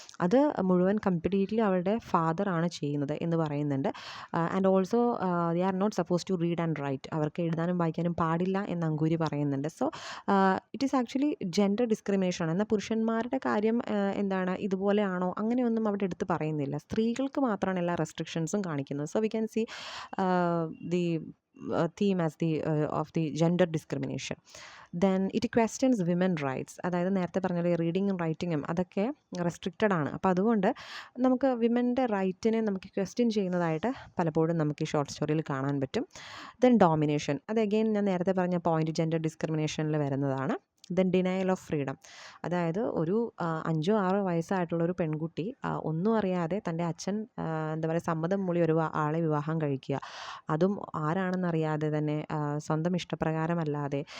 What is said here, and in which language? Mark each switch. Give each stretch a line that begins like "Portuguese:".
Malayalam: അത് മുഴുവൻ കംപ്ലീറ്റ്ലി അവളുടെ ഫാദറാണ് ചെയ്യുന്നത് എന്ന് പറയുന്നുണ്ട്.
English: And also they are not suppose to read and write.
Malayalam: അവർക്ക് എഴുതാനും വായിക്കാനും പാടില്ല എന്ന് അങ്കൂരി പറയുന്നുണ്ട്.
English: So it is actually gender discrimination.
Malayalam: എന്നാൽ പുരുഷന്മാരുടെ കാര്യം എന്താണ്, ഇതുപോലെയാണോ, അങ്ങനെയൊന്നും അവിടെ എടുത്ത് പറയുന്നില്ല. സ്ത്രീകൾക്ക് മാത്രമാണ് എല്ലാ റെസ്ട്രിക്ഷൻസും കാണിക്കുന്നത്.
English: So we can see the theme as of the gender discrimination. Then it questions women rights.
Malayalam: അതായത് നേരത്തെ പറഞ്ഞ റീഡിങ്ങും റൈറ്റിങ്ങും അതൊക്കെ റെസ്ട്രിക്റ്റഡ് ആണ്. അപ്പോൾ അതുകൊണ്ട് നമുക്ക് വിമൻ്റെ റൈറ്റിനെ നമുക്ക് ക്വസ്റ്റ്യൻ ചെയ്യുന്നതായിട്ട് പലപ്പോഴും നമുക്ക് ഈ ഷോർട്ട് സ്റ്റോറിയിൽ കാണാൻ പറ്റും. ദെൻ ഡോമിനേഷൻ, അത് അഗെയിൻ ഞാൻ നേരത്തെ പറഞ്ഞ പോയിന്റ് ജെൻഡർ ഡിസ്ക്രിമിനേഷനിൽ വരുന്നതാണ്. ദെൻ ഡിനയൽ ഓഫ് ഫ്രീഡം, അതായത് ഒരു 5-6 വയസ്സായിട്ടുള്ളൊരു പെൺകുട്ടി ഒന്നും അറിയാതെ തൻ്റെ അച്ഛൻ എന്താ പറയുക സമ്മതം മൂളി ഒരു ആളെ വിവാഹം കഴിക്കുക, അതും ആരാണെന്നറിയാതെ തന്നെ, സ്വന്തം ഇഷ്ടപ്രകാരമല്ലാതെ.